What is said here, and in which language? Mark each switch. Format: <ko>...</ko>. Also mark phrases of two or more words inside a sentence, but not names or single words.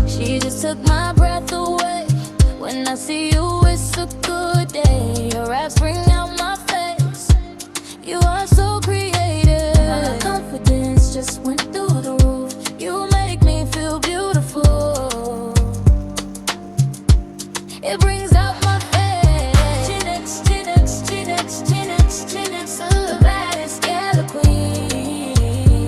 <en>She just took my breath away. When I see you, it's a good day. Your raps bring out my face. You are so creative. My confidence just went through the roof. You make me feel beautiful. It brings out my face. Gen X, Gen X, Gen X, Gen X, Gen X, the baddest Gele queen.</en>